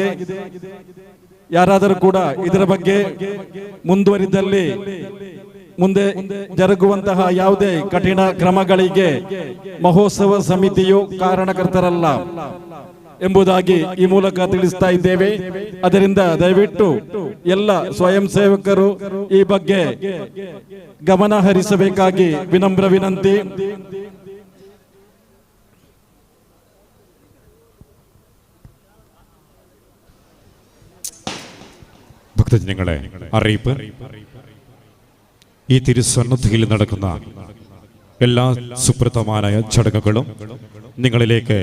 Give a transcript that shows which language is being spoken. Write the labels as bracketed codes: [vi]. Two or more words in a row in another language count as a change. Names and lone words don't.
[kn] ಯಾರಾದರೂ ಕೂಡ ಇದರ ಬಗ್ಗೆ ಮುಂದುವರಿದಲ್ಲಿ ಮುಂದೆ ಜರುಗುವಂತಹ ಯಾವುದೇ ಕಠಿಣ ಕ್ರಮಗಳಿಗೆ ಮಹೋತ್ಸವ ಸಮಿತಿಯು ಕಾರಣಕರ್ತರಲ್ಲ ಎಂಬುದಾಗಿ ಈ ಮೂಲಕ ತಿಳಿಸ್ತಾ ಇದ್ದೇವೆ. ಅದರಿಂದ ದಯವಿಟ್ಟು ಎಲ್ಲ ಸ್ವಯಂ ಸೇವಕರು ಈ ಬಗ್ಗೆ ಗಮನ ಹರಿಸಬೇಕಾಗಿ ವಿನಮ್ರ ವಿನಂತಿ. [ml] ഭക്തജനങ്ങളെ അറിയിപ്പ്, ഈ തിരുസന്നിധിയിൽ നടക്കുന്ന എല്ലാ സുപ്രധാനമായ ചടങ്ങുകളും നിങ്ങളിലേക്ക്